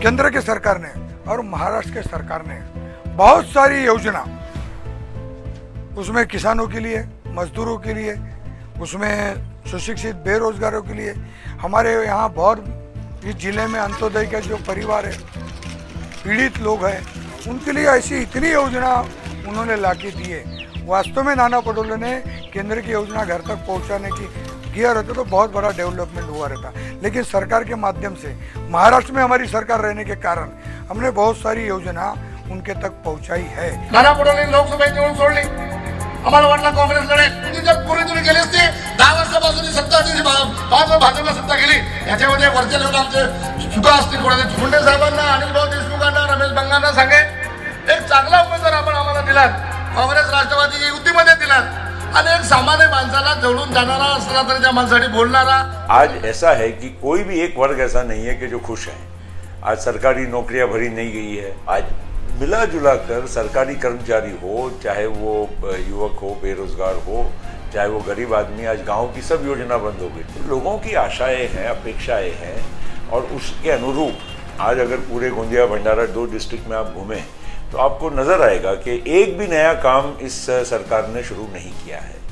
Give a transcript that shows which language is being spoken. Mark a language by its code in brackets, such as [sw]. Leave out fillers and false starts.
[hi] केंद्र के सरकार ने और महाराष्ट्र के सरकार ने बहुत सारी योजना, उसमें किसानों के लिए, मजदूरों के लिए, उसमें सुशिक्षित बेरोजगारों के लिए, हमारे यहाँ बहुत इस जिले में अंत्योदय के जो परिवार है, पीड़ित लोग हैं, उनके लिए ऐसी इतनी योजना उन्होंने लाके दी है। वास्तव में नाना पटोले ने केंद्र की योजना घर तक पहुंचाने की किया रहता तो बहुत बड़ा डेवलपमेंट हुआ रहता, लेकिन सरकार के माध्यम से महाराष्ट्र में हमारी सरकार रहने के कारण हमने बहुत सारी योजना उनके तक पहुंचाई है। [mr] नाना पटोले लोकसभेत निवडून सोडली, आम्हाला वाटलं काँग्रेस लढेल, जर पूर्वी तुम्ही गेले असते 10 वर्षापासून सत्ता भाजपला सत्ता गेली, याच्यामध्ये वरच्या लेवल आमचे सुद्धा असतील, कोणाचे मुंडे साहेबांना, अनिल भाऊ देशमुखांना, रमेश बंगांना सांगे एक चांगला उमेदवार आपण आम्हाला दिलात, काँग्रेस राष्ट्रवादी युतीमध्ये दिलात आणि एक सामान्य माणसाला जवळून जाणारा असला तरी त्या माणसासाठी बोलणारा। [hi] आज ऐसा है कि कोई भी एक वर्ग ऐसा नहीं है कि जो खुश है। आज सरकारी नौकरियां भरी नहीं गई है। आज मिला जुला कर सरकारी कर्मचारी हो, चाहे वो युवक हो, बेरोजगार हो, चाहे वो गरीब आदमी, आज गांव की सब योजना बंद हो गई। तो लोगों की आशाएं हैं, अपेक्षाएं हैं और उसके अनुरूप आज अगर पूरे गोंदिया, भंडारा 2 डिस्ट्रिक्ट में आप घूमें तो आपको नजर आएगा कि एक भी नया काम इस सरकार ने शुरू नहीं किया है।